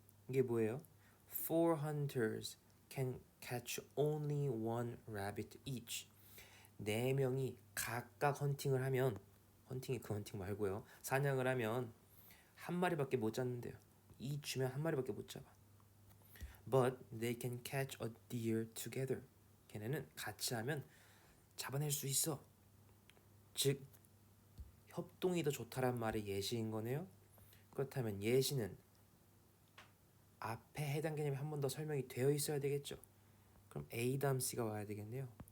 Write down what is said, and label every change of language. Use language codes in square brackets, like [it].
[ko] 이게 뭐예요? [en] Four hunters can catch only one rabbit each. [ko] 네 명이 각각 헌팅을 하면 헌팅이 그 헌팅 말고요. 사냥을 하면 한 마리밖에 못 잡는데요. 이 주면 한 마리밖에 못 잡아. [en] But they can catch a deer together. [ko] 걔네는 같이 하면 잡아낼 수 있어. 즉 협동이 더 좋다란 말의 예시인 거네요. 그렇다면 예시는 앞에 해당 개념이 한 번 더 설명이 되어 있어야 되겠죠. 그럼 A 다음 C가 와야 되겠네요.